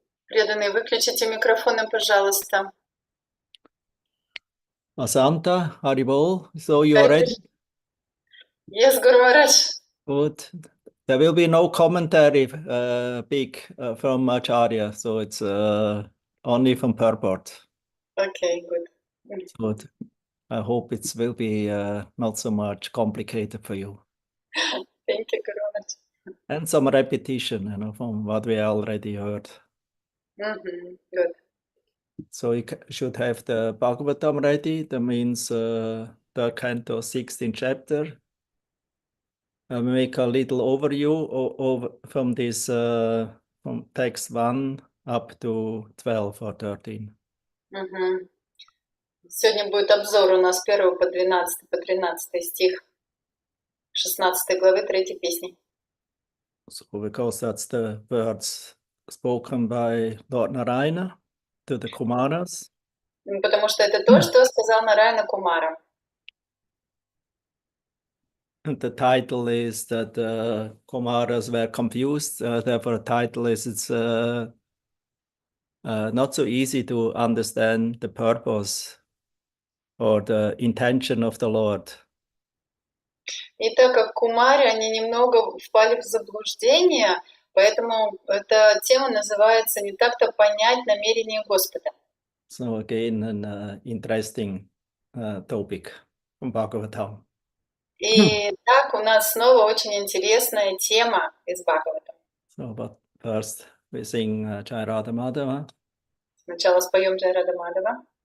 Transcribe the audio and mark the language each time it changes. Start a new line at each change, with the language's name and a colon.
Russian: Преданные, выключите микрофоны, пожалуйста.
English: Asanta, Haribol, so you are ready? Yes, Guru Maharaj. Good. There will be no commentary from Acharya, so it's only from purport. Okay, good. So I hope it will be not so much complicated for you. Thank you, Guru Maharaj. And some repetition, from what we already heard. Good. So you should have the Bhagavatam ready. That means the canto 16th chapter. Make a little overview from this from text 1 up to 12 or 13.
Russian: Сегодня будет обзор у нас с 1 по 12 по 13 стих 16 главы 3 песни.
English: So because that's the words spoken by Lord Narayana to the Kumaras.
Russian: Потому что это то, что сказал Нараяна Кумара.
English: And the title is that Kumaras were confused. Therefore, the title is it's not so easy to understand the purpose or the intention of the Lord.
Russian: И так как Кумари, они немного впали в заблуждение, поэтому эта тема называется «Не так-то понять намерения Господа».
English: So again, an interesting topic from Bhagavatam.
Russian: И так у нас снова очень интересная тема из Бхагаватам.
English: So, but first we sing Jai Radha Madhava.
Russian: Сначала споем Джай Рада Мадхава.